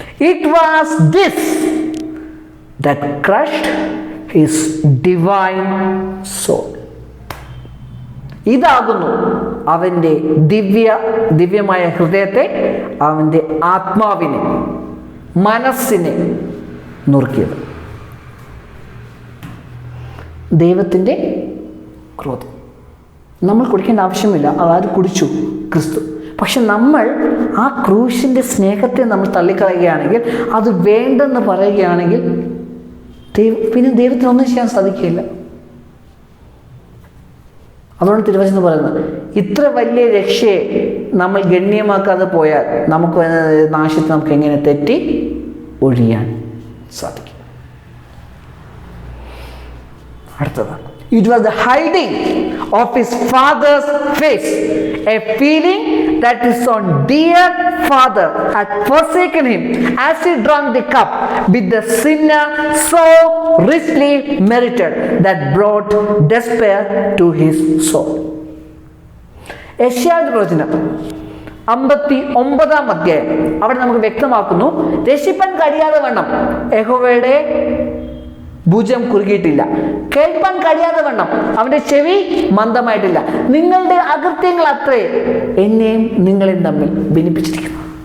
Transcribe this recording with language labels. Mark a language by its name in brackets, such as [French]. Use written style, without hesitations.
[English] It was this that crushed his divine soul. [Malayalam] ഇതാകുന്നു അവൻ്റെ ദിവ്യമായ ഹൃദയത്തെ, അവൻ്റെ ആത്മാവിനെ, മനസ്സിനെ നുറുക്കിയത്. ദൈവത്തിൻ്റെ ക്രോധം നമ്മൾ കുടിക്കേണ്ട ആവശ്യമില്ല, അതായത് കുടിച്ചു ക്രിസ്തു. പക്ഷെ നമ്മൾ ആ ക്രൂശിൻ്റെ സ്നേഹത്തെ നമ്മൾ തള്ളിക്കളയുകയാണെങ്കിൽ, അത് വേണ്ടെന്ന് പറയുകയാണെങ്കിൽ, പിന്നെ ദൈവത്തിനൊന്നും ചെയ്യാൻ സാധിക്കില്ല. അതുകൊണ്ട് തിരുവചനം പറയുന്നത്, ഇത്ര വലിയ രക്ഷയെ നമ്മൾ ഗണ്യമാക്കാതെ പോയാൽ നമുക്ക് നാശത്തിൽ നമുക്ക് എങ്ങനെ തെറ്റി ഒഴിയാൻ സാധിക്കും. അടുത്തതാണ്, [English] it was the hiding of his father's face, a feeling that his own dear father had forsaken him as he drank the cup with the sinner so richly merited, that brought despair to his soul. [Malayalam] യെശയ്യാവിന്റെ പ്രവചനം 59 അധ്യായം അവിടെ നമുക്ക് വ്യക്തമാക്കുന്നു, രക്ഷിപ്പാൻ കഴിയാതെ വണ്ണം യഹോവയുടെ ഭുജം കുറുകിയിട്ടില്ല, കേൾപ്പാൻ കഴിയാതെ വണ്ണം അവന്റെ ചെവി മന്ദമായിട്ടില്ല, നിങ്ങളുടെ അകൃത്യങ്ങൾ അത്രേ എന്നെയും നിങ്ങളെയും തമ്മിൽ ഭിന്നിപ്പിച്ചിരിക്കുന്നു.